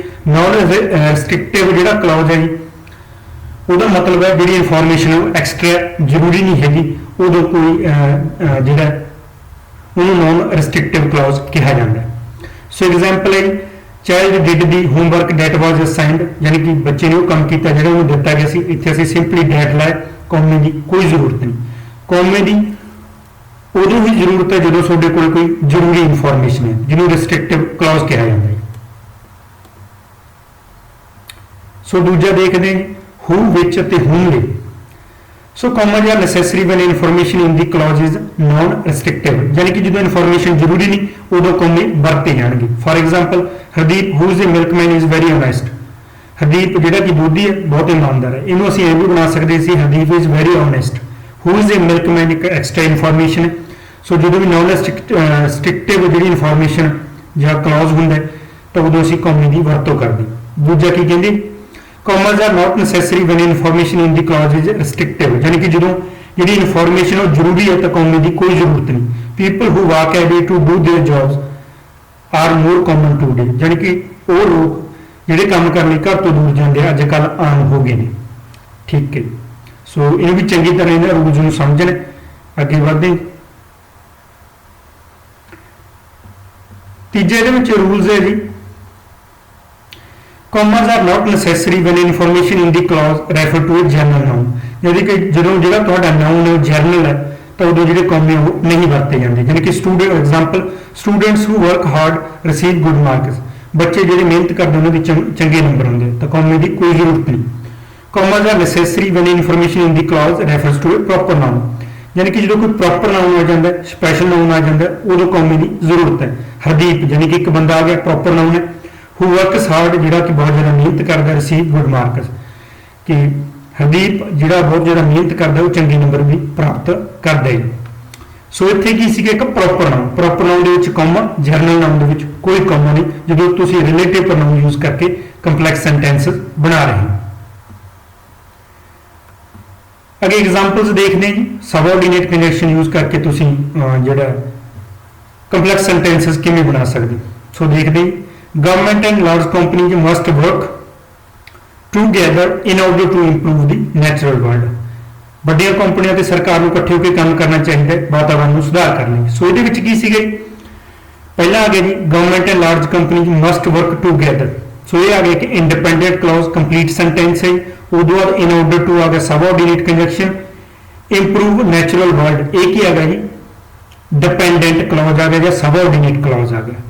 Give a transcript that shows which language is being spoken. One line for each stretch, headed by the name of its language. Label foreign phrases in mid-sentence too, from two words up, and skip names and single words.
English: non restrictive
Hindi: जो क्लॉज है जी वह मतलब है जी
English: information extra
Hindi: जरूरी नहीं हैगी उदों कोई जो
English: non restrictive clause
Hindi: कहा जाता है। सो एग्जाम्पल है
English: child did the homework that was assigned,
Hindi: यानी कि बच्चे ने वो काम किया जो उन्होंने दिता गया। इतने असीं
English: simply that
Hindi: लाए, कॉमे की कोई जरूरत नहीं।
Punjabi: कॉमे की ਉਦੋਂ ਹੀ ਜ਼ਰੂਰਤ ਹੈ ਜਦੋਂ ਤੁਹਾਡੇ ਕੋਲ ਕੋਈ ਜ਼ਰੂਰੀ ਇਨਫੋਰਮੇਸ਼ਨ ਹੈ, ਜਿਹਨੂੰ
English: restrictive clause
Punjabi: ਕਿਹਾ ਜਾਂਦਾ ਹੈ। ਸੋ ਦੂਜਾ ਦੇਖਦੇ ਹਾਂ ਹੂ, ਵਿਚ ਅਤੇ whom ਲਈ।
English: So comma are necessary when information in the clause is non restrictive,
Punjabi: ਯਾਨੀ ਕਿ ਜਦੋਂ ਇਨਫੋਰਮੇਸ਼ਨ ਜ਼ਰੂਰੀ ਨਹੀਂ ਉਦੋਂ ਕਾਮੇ ਵਰਤੇ ਜਾਣਗੇ।
English: For example Hardeep who is a milkman is very honest.
Punjabi: ਹਰਦੀਪ ਜਿਹੜਾ ਕਿ ਬੋਧੀ ਹੈ, ਬਹੁਤ ਇਮਾਨਦਾਰ ਹੈ। ਇਹਨੂੰ ਅਸੀਂ ਇਹ ਵੀ ਬਣਾ ਸਕਦੇ ਸੀ
English: Hardeep is very honest. who is a milkman
Punjabi: ਇੱਕ
English: extra information
Punjabi: ਹੈ। ਸੋ ਜਦੋਂ ਵੀ
English: non restrictive
Punjabi: ਜਿਹੜੀ ਇਨਫੋਰਮੇਸ਼ਨ ਜਾਂ ਕਲੌਜ਼ ਹੁੰਦਾ ਤਾਂ ਉਦੋਂ ਅਸੀਂ ਕਾਮੇ ਦੀ ਵਰਤੋਂ ਕਰਦੇ। ਦੂਜਾ ਕੀ ਕਹਿੰਦੇ,
English: commas are not necessary when information in the clause is restrictive,
Punjabi: यानी कि ਜਦੋਂ ਜਿਹੜੀ ਇਨਫੋਰਮੇਸ਼ਨ ਉਹ ਜ਼ਰੂਰੀ ਹੈ ਤਾਂ ਕਾਮੇ ਦੀ ਕੋਈ ਜ਼ਰੂਰਤ ਨਹੀਂ।
English: people who walk away to do their jobs are more common today,
Punjabi: यानी कि ਉਹ ਲੋਕ ਜਿਹੜੇ ਕੰਮ ਕਰਨ ਲਈ ਘਰ ਤੋਂ ਦੂਰ ਜਾਂਦੇ ਆ ਅੱਜ ਕੱਲ ਆਮ ਹੋ ਗਏ ਨੇ। ਠੀਕ ਹੈ, ਸੋ ਇਹ ਵੀ ਚੰਗੀ ਤਰ੍ਹਾਂ ਇਹਨਾਂ ਰੂਲਸ ਨੂੰ ਸਮਝਣ। ਅੱਗੇ ਵਧਦੇ ਤੀਜੇ ਇਹਦੇ ਵਿੱਚ ਰੂਲਸ ਹੈ ਜੀ,
English: commas are not necessary when information in the clause refer to a general noun,
Punjabi: ਯਾਨੀ ਕਿ ਜਦੋਂ ਜਿਹੜਾ ਤੁਹਾਡਾ ਨਾउन ਹੈ ਉਹ ਜਨਰਲ ਹੈ ਤਾਂ ਉਦੋਂ ਜਿਹੜੇ ਕਾਮੇ ਉਹ ਨਹੀਂ ਵਰਤੇ ਜਾਂਦੇ। ਯਾਨੀ ਕਿ
English: student example students who work hard receive good marks,
Punjabi: ਬੱਚੇ ਜਿਹੜੇ ਮਿਹਨਤ ਕਰਦੇ ਉਹਨਾਂ ਦੇ ਚੰਗੇ ਨੰਬਰ ਆਉਂਦੇ ਤਾਂ ਕਾਮੇ ਦੀ ਕੋਈ ਜ਼ਰੂਰਤ ਨਹੀਂ।
English: commas are necessary when information in the clause refers to a proper noun,
Punjabi: ਯਾਨੀ ਕਿ ਜਦੋਂ ਕੋਈ
English: proper noun
Punjabi: ਆ ਜਾਂਦਾ,
English: special noun
Punjabi: ਆ ਜਾਂਦਾ ਉਦੋਂ ਕਾਮੇ ਦੀ ਜ਼ਰੂਰਤ ਹੈ। ਹਰਦੀਪ ਯਾਨੀ ਕਿ ਇੱਕ ਬੰਦਾ ਆ ਗਿਆ,
English: proper noun
Punjabi: ਹੈ।
English: who works hard
Punjabi: ਜਿਹੜਾ ਕਿ ਬਹੁਤ ਜ਼ਿਆਦਾ ਮਿਹਨਤ ਕਰਦਾ,
English: receive good marks
Punjabi: ਕਿ ਹਰਦੀਪ ਜਿਹੜਾ ਬਹੁਤ ਜ਼ਿਆਦਾ ਮਿਹਨਤ ਕਰਦਾ ਉਹ ਚੰਗੇ ਨੰਬਰ ਵੀ ਪ੍ਰਾਪਤ ਕਰਦਾ ਹੈ। ਸੋ ਇੱਥੇ ਕੀ ਸੀਗਾ, ਇੱਕ
English: proper noun
Punjabi: ਦੇ ਵਿੱਚ ਕਾਮਾ,
English: general noun
Punjabi: ਦੇ ਵਿੱਚ ਕੋਈ ਕਾਮਾ ਨਹੀਂ ਜਦੋਂ ਤੁਸੀਂ
English: relative pronoun use
Punjabi: ਕਰਕੇ
English: complex sentences
Punjabi: ਬਣਾ ਰਹੇ ਹੋ। ਅੱਗੇ ਐਗਜ਼ਾਮਪਲਸ ਦੇਖਦੇ ਹਾਂ ਜੀ,
English: subordinate conjunction use
Punjabi: ਕਰਕੇ ਤੁਸੀਂ ਜਿਹੜਾ
English: complex sentences
Punjabi: ਕਿਵੇਂ ਬਣਾ ਸਕਦੇ ਹੋ। ਸੋ ਦੇਖਦੇ ਹਾਂ,
English: government and large companies must work together in order to improve the natural world,
Punjabi: ਵੱਡੀਆਂ ਕੰਪਨੀਆਂ ਤੇ ਸਰਕਾਰ ਨੂੰ ਇਕੱਠੇ ਹੋ ਕੇ ਕੰਮ ਕਰਨਾ ਚਾਹੀਦਾ ਹੈ ਵਾਤਾਵਰਣ ਨੂੰ ਸੁਧਾਰ ਕਰਨ ਲਈ। ਸੋ ਇਹਦੇ ਵਿੱਚ ਕੀ ਸੀਗਾ ਜੀ, ਪਹਿਲਾਂ ਆ ਗਿਆ ਜੀ
English: government and large companies must work together.
Punjabi: ਸੋ ਇਹ ਆ ਗਿਆ ਕਿ
English: independent clause complete sentence
Punjabi: ਹੈ। ਉਦੋਂ ਬਾਅਦ
English: in order to
Punjabi: ਆ ਗਿਆ
English: subordinate conjunction, improve natural world
Punjabi: ਇਹ ਕੀ ਆ ਗਿਆ ਜੀ
English: dependent clause
Punjabi: ਆ ਗਿਆ ਜਾਂ
English: subordinate clause
Punjabi: ਆ ਗਿਆ।